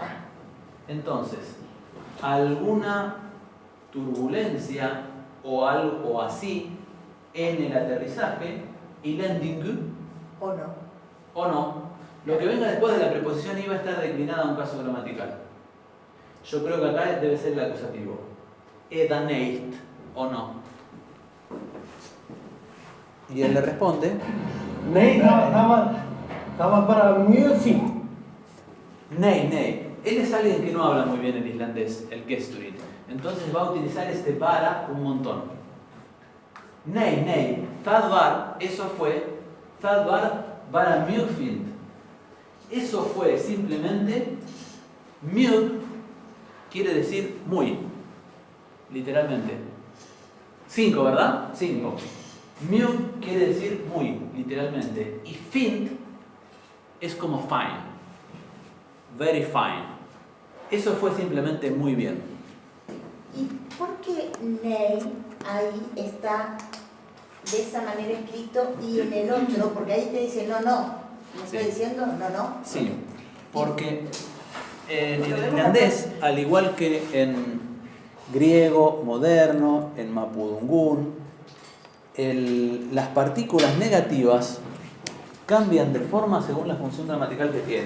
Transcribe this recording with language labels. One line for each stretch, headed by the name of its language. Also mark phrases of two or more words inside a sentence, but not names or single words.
Spanish: Entonces, alguna turbulencia o algo así en el aterrizaje y landing ¿O no? o no, lo que venga después de la preposición iba a estar declinada a un caso gramatical. Yo creo que acá debe ser el acusativo. Edaneit o no. Y él le responde:
Icelandic: Nei, það var bara mjög fínt. Nei, nei.
Spanish: Él es alguien que no habla muy bien el islandés, el Gestuin. Entonces va a utilizar este para un montón.
Icelandic: Nei, nei. Það var,
Spanish: eso fue.
Icelandic: Það var bara mjög fínt.
Spanish: Eso fue simplemente. Mjög quiere decir muy. Literalmente. 5, ¿verdad? 5. Mjög quiere decir muy, literalmente. Y fint es como fine.
English: Very fine.
Spanish: Eso fue simplemente muy bien. ¿Y por qué Ney ahí está de esa manera escrito y en el otro? Porque ahí te dice no, no. ¿Me estoy diciendo no, no? Sí, porque en el islandés, al igual que en griego moderno, en mapudungún, las partículas negativas cambian de forma según la función gramatical que tiene.